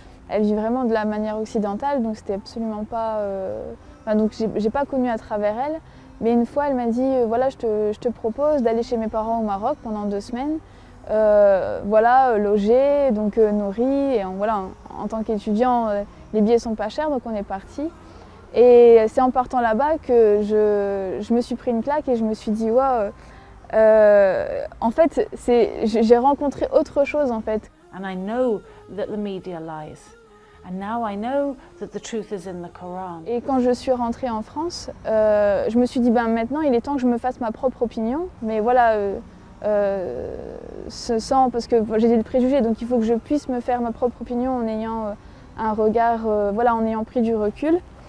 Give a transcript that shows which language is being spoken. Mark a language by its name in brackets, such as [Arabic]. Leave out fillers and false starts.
[French] Elle vit vraiment de la manière occidentale, donc c'était absolument pas... donc j'ai pas connu à travers elle, mais une fois elle m'a dit voilà, je te propose d'aller chez mes parents au Maroc pendant 2 semaines, voilà, loger, donc nourri, et voilà, en tant qu'étudiant, les billets sont pas chers, donc on est parti. Et c'est en partant là-bas que je me suis pris une claque et je me suis dit wow, en fait, j'ai rencontré autre chose en fait. [English] And I know that the media lies. And now I know that the truth is in the Quran. [French] Et quand je suis rentrée en France, je me suis dit maintenant il est temps que je me fasse ma propre opinion, mais voilà, parce que j'ai des préjugés, donc il faut que je puisse me faire ma propre opinion en ayant un regard, voilà, en ayant pris du recul.